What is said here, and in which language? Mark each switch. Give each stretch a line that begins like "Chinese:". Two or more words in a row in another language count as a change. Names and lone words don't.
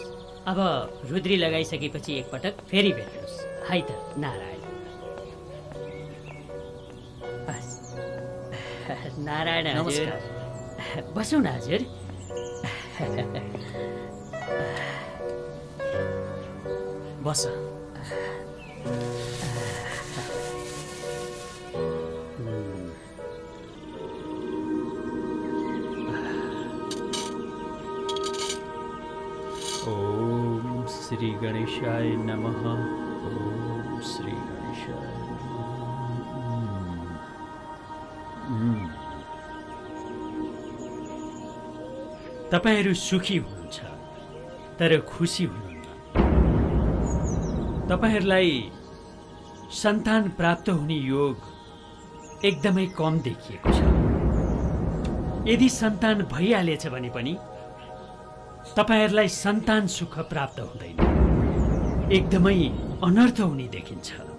Nepali: अब रुद्री लगाइसकेपछि एकपटक फेरि भेट्नुहोस् है त। नारायण। बस। नारायण हजुर, बसौँ न हजुर। बस।
Sanskrit: ओम श्री गणेशाय नमः। ओम श्री गणेशाय नमः।
Nepali: तपाईहरू सुखी हुनुहुन्छ तर खुसी हुनुहुन्छ। तपाईहरूलाई सन्तान प्राप्त हुने योग एकदमै कम देखिएको छ। यदि सन्तान भइहालेछ भने पनि तपाईहरूलाई सन्तान सुख प्राप्त हुँदैन, एकदमै अनर्थ हुने देखिन्छ।